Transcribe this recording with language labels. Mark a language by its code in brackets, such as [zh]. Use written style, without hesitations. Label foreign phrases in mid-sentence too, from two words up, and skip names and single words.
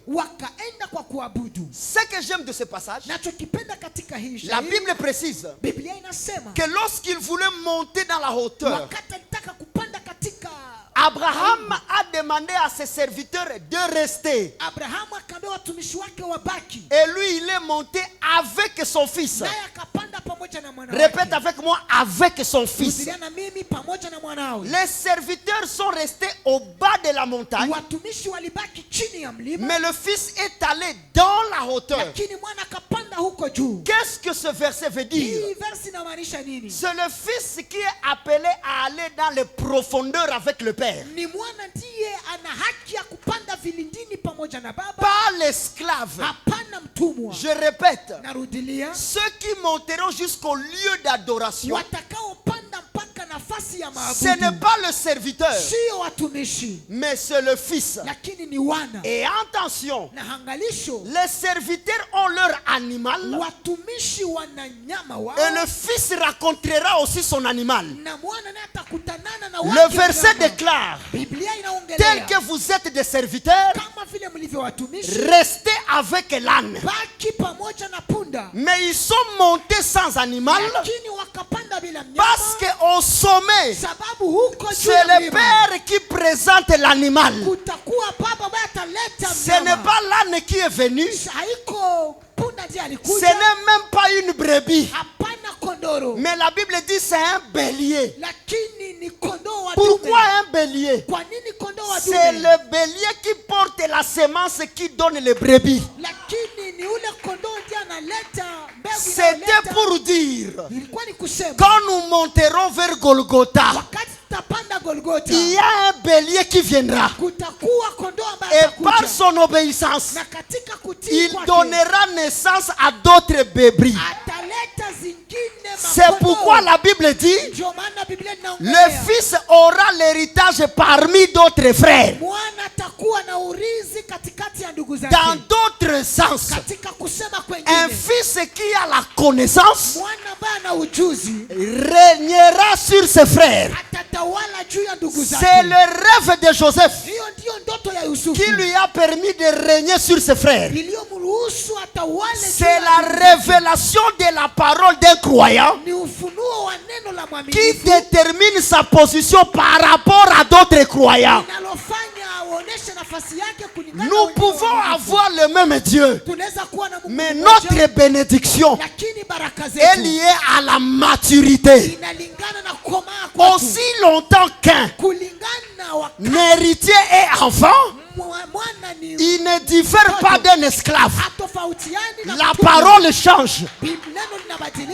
[sw] wakaenda kwa kuabudu. [fr] Ce que j'aime de ce passage, [sw] Nachokipenda katika hii [fr] la [sw] shairi, [fr] Bible précise [sw] Biblia inasema [fr] que lorsqu'il voulait monter dans la hauteur, [sw] wakati alitaka kupanda katika, [fr] Abraham a demandé à ses serviteurs de rester. [sw] Abrahamu akaambia watumishi wake wabaki, [fr] Et lui, il est monté avec son fils. [sw] naye akapanda pamoja na mwana [fr] Répète [sw] wake. [fr] avec moi, avec son fils. [sw] Rudilia na mimi pamoja na mwanawe. [fr] Les serviteurs sont restés au bas de la montagne, [sw] Watumishi walibaki chini ya mlima, [fr] mais le fils est allé dans la hauteur. [sw] lakini mwana akapanda huko juu. [fr] Qu'est-ce que ce verset veut dire? [sw] Hii versi inamaanisha nini? [fr] C'est le fils qui est appelé à aller dans les profondeurs avec le Père. [sw] Ni mwana ndiye ana haki ya kupanda vilindini pamoja na baba, [fr] Pas l'esclave. [sw] hapana mtumwa. [fr] Je répète, [sw] Narudilia, [fr] ceux qui monteront jusqu'au lieu d'adoration, [sw] watakaopanda mpaka nafasi ya [fr] ce n'est [sw] maabudu [fr] pas le serviteur, [sw] sio watumishi, [fr] mais c'est le fils. [sw] lakini ni wana. [fr] Et attention, [sw] Na hangalisho, [fr] les serviteurs ont leur animal [sw] watumishi wana nyama wao, [fr] et le fils racontera aussi son animal. [sw] na mwana naye atakutanana na [fr] Le [sw] wake [fr] verset [sw] mnyama. [fr] déclare, [sw] Biblia [fr] tel [sw] inaongelea [fr] que vous êtes des serviteurs, [sw] kama vile mlivyo watumishi, [fr] restez avec l'âne. [sw] baki pamoja na punda, [fr] Mais ils sont montés sans animal [sw] lakini wakapanda bila [fr] parce [sw] mnyama, [fr] qu'au sommet, [sw] sababu huko juu [fr] c'est [sw] ya [fr] le [sw] mlima [fr] Père qui présente l'animal. [sw] kutakuwa baba ambaye ataleta [fr] Ce n'est [sw] mnyama. [fr] pas l'âne qui est venu, [sw] Haiko punda ndiye [fr] ce [sw] alikuja, [fr] n'est même pas une brebis. [sw] hapana kondoro, [fr] Mais la Bible dit c'est un bélier. [sw] lakini ni kondoo wa [fr] Pourquoi [sw] dume. [fr] un bélier? [sw] Kwa nini kondoo wa [fr] C'est [sw] dume, [fr] le bélier qui porte la semence qui donne les brebis. [sw] lakini ni ule kondoo ndiye analeta mbegu [fr] C'était [sw] inayoleta. [fr] pour dire, [sw] Ilikuwa ni kusema [fr] quand nous monterons vers Golgotha, [sw] wakati tutapanda Golgotha, [fr] il y a un bélier qui viendra. [sw] kutakuwa kondoo ambaye [fr] Et par [sw] atakuja, [fr] son obéissance, [sw] na katika kutii [fr] il [sw] kwake [fr] donnera naissance à d'autres bébris. [sw] ataleta zingine [fr] C'est [sw] makondoo. [fr] pourquoi la Bible dit, [sw] Ndio maana Biblia [fr] le [sw] inaongelea [fr] fils aura l'héritage parmi d'autres frères. [sw] mwana atakuwa na urithi katikati ya ndugu zake. [fr] Dans d'autres sens, [sw] Katika kusema [fr] un [sw] kwengine, [fr] fils qui a la connaissance [sw] mwana ambaye ana ujuzi [fr] régnera sur ses frères. [sw] atatawala juu ya ndugu [fr] C'est [sw] zake. [fr] le rêve de Joseph [sw] Hiyo ndiyo ndoto ya Yusufu [fr] qui lui a permis de régner sur ses frères. [sw] iliyomruhusu atawale juu [fr] C'est [sw] ya [fr] la [sw] ndugu zake. [fr] révélation de la parole d'un croyant [sw] Ni ufunuo wa neno la [fr] qui [sw] mwaminifu [fr] détermine sa position par rapport à d'autres croyants. [sw] linalofanya aoneshe nafasi yake kulingana na [fr] Nous [sw] wengine [fr] pouvons [sw] waaminifu. [fr] avoir le même Dieu, [sw] Tunaweza kuwa na Mungu [fr] mais [sw] mmoja, [fr] notre bénédiction [sw] lakini baraka [fr] est [sw] zetu [fr] liée à la maturité. [sw] inalingana na kukomaa kwetu. [fr] Aussi longtemps qu'un [sw] Kulingana na wakati [fr] héritier est enfant, [sw] mwana ni [fr] il ne diffère pas d'un esclave. [sw] hatofautiani na [fr] La [sw] mtumwa. [fr] parole change. [sw] Neno linabadilika.